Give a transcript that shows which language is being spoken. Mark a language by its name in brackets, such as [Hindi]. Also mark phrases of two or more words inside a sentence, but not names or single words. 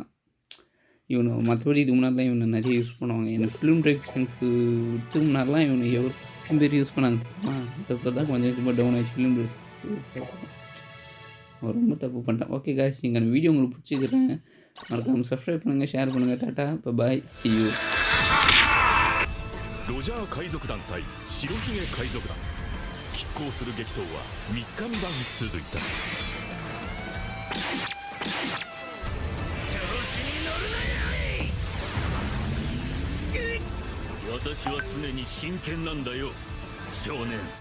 [Tamil] இவனை மற்றபடி இது முன்னாடிலாம் இவனை நிறைய யூஸ் பண்ணுவாங்க. எனக்கு [English] film directions [Tamil] விட்டு முன்னாடிலாம் இவனை எவ்வளோ பேர் யூஸ் பண்ணாங்க தெரியுமா. இப்போ தான் கொஞ்சம் கொஞ்சமாக டவுன் ஆகிடுச்சு [English] film directions. [Tamil] ரொம்ப தப்பு பண்ணிட்டான். [English] okay guys [Tamil] நீங்கள் அந்த வீடியோ உங்களுக்கு பிடிச்சிக்கிறேன். மறக்காமல் சப்ஸ்கிரைப் பண்ணுங்கள், ஷேர் பண்ணுங்கள். டாட்டா இப்போ [English] bye see you. [Japanese] ロジャー海賊団対白ひげ海賊団、拮抗する激闘は3日3晩続いた。調子に乗るなよ。私は常に真剣なんだよ少年。